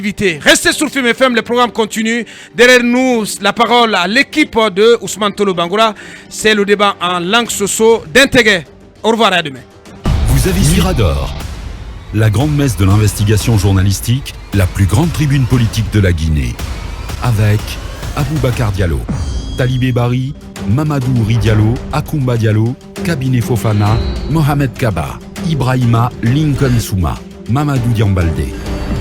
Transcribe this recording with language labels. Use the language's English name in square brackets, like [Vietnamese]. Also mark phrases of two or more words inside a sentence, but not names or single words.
[French] Restez sur Film FM, le programme continue. Derrière nous, la parole à l'équipe de Ousmane Tolo Bangoura. C'est le débat en langue soso d'Intégré. Au revoir et à demain. Vous avez Mirador, la grande messe de l'investigation journalistique, la plus grande tribune politique de la Guinée, avec Aboubacar Diallo. Talibé Bari, Mamadou Ridialo, Akumba Diallo, Kabine Fofana, Mohamed Kaba, Ibrahima Lincoln Souma, Mamadou Diambalde.